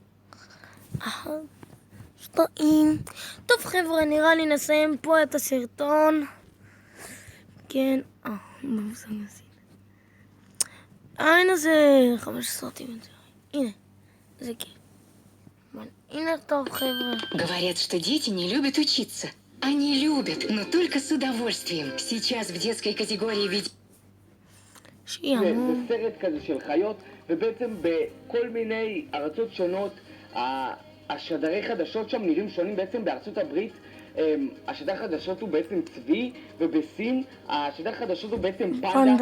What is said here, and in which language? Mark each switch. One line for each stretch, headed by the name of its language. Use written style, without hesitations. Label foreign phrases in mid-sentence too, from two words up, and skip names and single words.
Hebrew: שטעים. טוב חבר'ה, נראה לי נסיים פה את הסרטון. כן, במושג הזה. הנה זה 15 סרטים. הנה, זה כן. הנה טוב חבר'ה.
Russian: Говорят, что дети не любят учиться. Они любят, но только с удовольствием. Сейчас в детской категории ведь...
Hebrew: זה סרט כזה של חיות, ובעצם בכל מיני ארצות שונות השדרי חדשות שם נראים שונים. בעצם בארצות הברית השדר חדשות הוא בעצם צבי, ובסין השדר חדשות הוא בעצם פנדה.